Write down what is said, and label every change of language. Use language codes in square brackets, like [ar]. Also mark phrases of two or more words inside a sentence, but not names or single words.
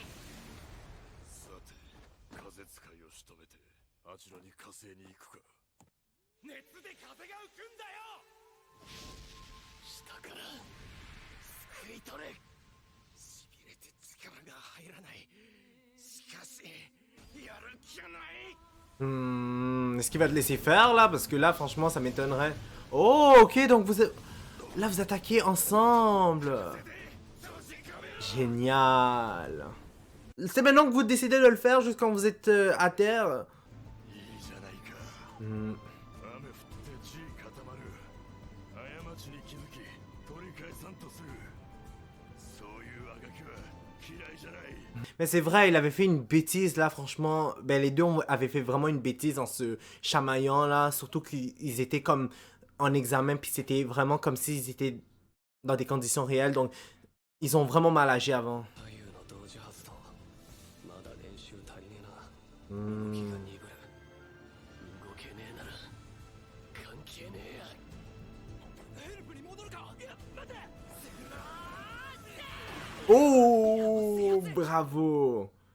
[ja] さて、風使いを仕留めてあちらに火星に行くか。熱で風が浮くんだよ。下から救い取れ。しびれて力が入らない。しかしやる気がない。 [fr] Est-ce qu'il va te laisser faire, là? Parce que là, franchement, ça m'étonnerait. Oh, ok, donc vous... Là, vous attaquez ensemble. Génial. C'est maintenant que vous décidez de le faire, juste quand vous êtes à terre. [ja] いいじゃないか。 Hmm. 雨降って地固まる。過ちに気づき取り返さんとする。そういうあがきは嫌いじゃない。 [fr] Mais c'est vrai, il avait fait une bêtise là, franchement. Ben, les deux avaient fait vraiment une bêtise en se chamaillant là. Surtout qu'ils étaient comme en examen, puis c'était vraiment comme s'ils étaient dans des conditions réelles. Donc, ils ont vraiment mal agi avant. [ja] 太陽の同時発動。まだ練習足りねえな。 Hmm. 気が鈍る。動けねえなら関係ねえや。ヘルプに戻るか。いや、待て。 [fr] Oh, bravo.